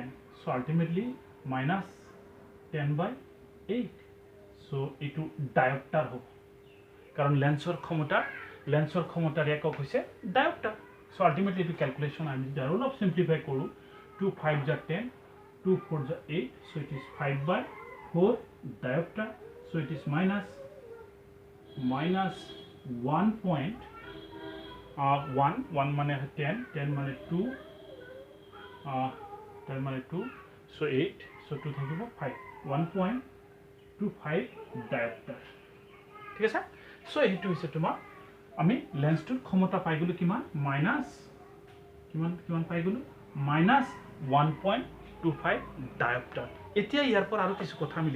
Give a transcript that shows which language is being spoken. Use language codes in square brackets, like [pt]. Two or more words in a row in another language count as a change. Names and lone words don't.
[en] So ultimately -10/8। [as] So এইটো ডায়োপ্টাৰ হ'ব, কাৰণ লেন্সৰ ক্ষমতাৰ একক হৈছে ডায়োপ্টাৰ। [en] So ultimately [as] এইটো ক্যালকুলেশ্যন আমি যদি অলপ সিম্পলিফাই কৰোঁ 2 5 * 10, 2 4 * 8, [en] so it is 5/4 diopter. So it is minus 1.1 মানে 10, 10 মানে 2, 10 মানে 2, so 8, so 2 থাকিব 5, 1.25 diopter. [as] ঠিক আছে সো এইটো হৈছে তোমাৰ আমি লেন্সটোৰ ক্ষমতা পাই গলো কিমান মাইনাস কিমান পাই গলো মাইনাস 1.25 ডায়োপ্টাৰ এতিয়া ইয়াৰ পৰা আৰু কিছু কথা আমি